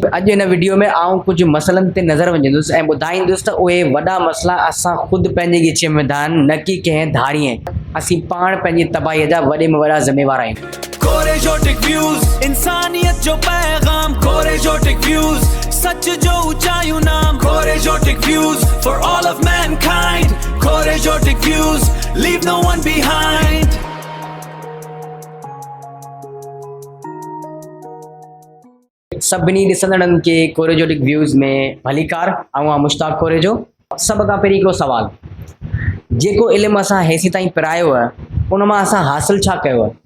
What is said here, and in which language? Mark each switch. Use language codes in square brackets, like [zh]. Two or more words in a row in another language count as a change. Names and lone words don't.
[sd] अॼु हिन वीडियो में आउं कुझु मसइलनि ते नज़र विझंदुसि ऐं ॿुधाईंदुसि त उहे वॾा मसइला असां ख़ुदि पंहिंजे गिचे में दान न की कंहिं धाड़ीअ। असीं पाण पंहिंजी तबाहीअ जा वॾे में वॾा ज़िम्मेवार आहियूं। कोरेजोटिक व्यूज़, इंसानियत जो पैगाम। कोरेजोटिक व्यूज़, सच जो ऊंचाइयों नाम। कोरेजोटिक व्यूज़ [en] for all of mankind। [sd] कोरेजोटिक व्यूज़, [en] leave no one behind। [sd] सभिनी ॾिसंदड़नि खे कोरेजोटिक व्यूज़ में भलीकार। आउं मुश्ताक कोरेजो। सभ खां पहिरीं हिकिड़ो सुवाल, जेको इल्मु असां हेसि ताईं पिरायो आहे उन मां असां हासिल छा कयो आहे?